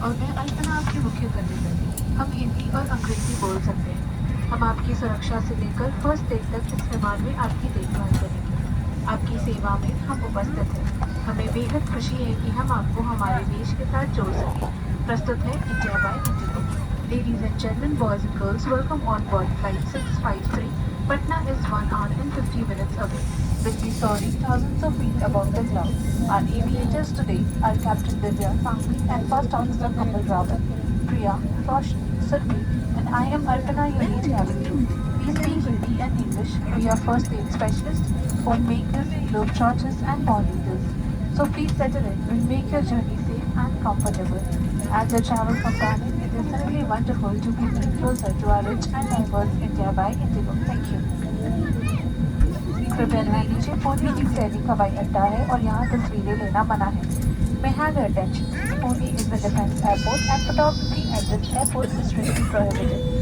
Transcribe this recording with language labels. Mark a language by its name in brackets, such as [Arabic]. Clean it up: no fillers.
[Hindi] और मैं अल्पना आपकी मुख्य कर्मचारी। हम हिंदी और अंग्रेजी बोल सकते हैं। हम आपकी सुरक्षा से लेकर फर्स्ट एड तक इस विमान में आपकी देखभाल करेंगे। आपकी सेवा में हम उपस्थित हैं। हमें बेहद खुशी है कि हम आपको हमारे देश के साथ जोड़ सकें। प्रस्तुत है India by Indigo. [English] Ladies and gentlemen, boys and girls, welcome on board flight 653. Patna is 1 hour and 50 minutes away. Will be soaring thousands of feet above the clouds. Our aviators today are Captain Divya Sangvi and First Officer Kapil Rawat, Priya, Roshni, Survi, and I am Arpana, your lead cabin crew. We speak Hindi and English. We are first aid specialists, homemakers, globetrotters, and bond leaders. So please settle in. We'll make your journey safe and comfortable. As a travel companion, it is certainly wonderful to be bring closer to our rich and diverse India by Indigo. Thank you. [Hindi] कृपया ध्यान दीजिए, पुणे एक सैनिक हवाई अड्डा है और यहाँ तस्वीरें लेना मना है. [English] May I have your attention. Pune is a defense airport and photography at this airport is strictly prohibited.